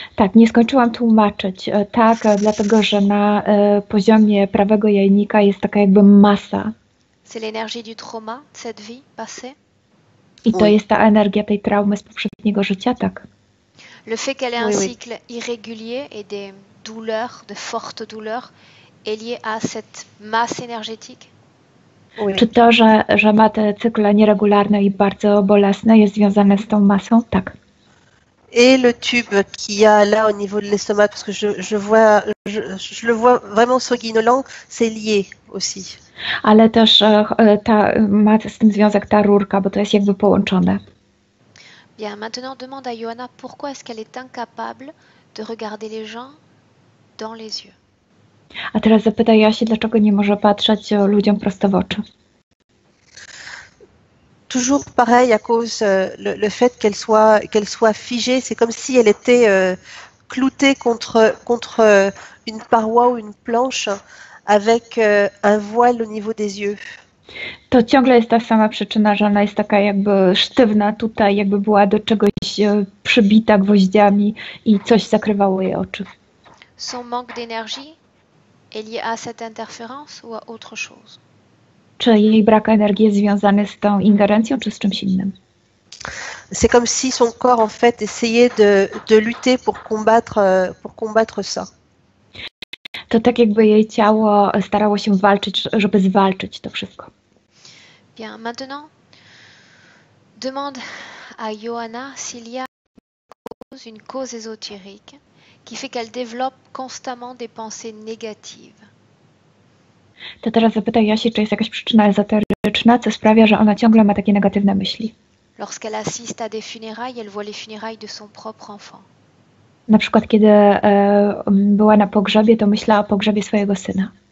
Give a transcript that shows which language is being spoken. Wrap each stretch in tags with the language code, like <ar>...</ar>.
<pl>Tak, nie skończyłam tłumaczyć. Tak, dlatego, że na poziomie prawego jajnika jest taka jakby masa.</pl> <fr>C'est l'énergie du trauma de cette vie passée?</fr> <pl>I to jest ta energia tej traumy z poprzedniego życia, tak.</pl> <fr>Le fait qu'elle ait un cycle irrégulier et des douleurs, de fortes douleurs, est lié à cette masse énergétique?</fr> <pl>Czy to, że ma te cykle nieregularne i bardzo bolesne, jest związane z tą masą? Tak.</pl> <fr>Et le tube qu'il y a là au niveau de l'estomac, parce que je le vois vraiment sanguinolent, c'est lié aussi.</fr> <pl>Ale też ma z tym związek ta rurka, bo to jest jakby połączone.</pl> <fr>Bien, maintenant demande à Johanna pourquoi est-ce qu'elle est incapable de regarder les gens dans les yeux.</fr> <pl>A teraz zapytaj Jasi, dlaczego nie może patrzeć ludziom prosto w oczy.</pl> <fr>Toujours pareil à cause le fait qu'elle soit figée, c'est comme si elle était cloutée contre une paroi ou une planche avec un voile au niveau des yeux.</fr> <pl>To ciągle jest ta sama przyczyna, że ona jest taka jakby sztywna tutaj, jakby była do czegoś przybita gwoździami i coś zakrywało jej oczy.</pl> <fr>Son manque d'énergie est lié à cette interférence ou à autre chose?</fr> <pl>Czy jej brak energii jest związany z tą ingerencją, czy z czymś innym?</pl> <fr>C'est comme si son corps en fait essayait de lutter pour combattre ça.</fr> <pl>To tak jakby jej ciało starało się walczyć, żeby zwalczyć to wszystko.</pl> <fr>Bien, maintenant, demande à Johanna s'il y a une cause ésotérique qui fait qu'elle développe constamment des pensées négatives.</fr> <pl>To teraz zapytaj Jasi, czy jest jakaś przyczyna ezoteryczna, co sprawia, że ona ciągle ma takie negatywne myśli.</pl> <fr>Lorsqu'elle assiste à des funérailles, elle voit les funérailles de son propre enfant.</fr> <pl>Na przykład, kiedy była na pogrzebie, to myślała o pogrzebie swojego syna.</pl>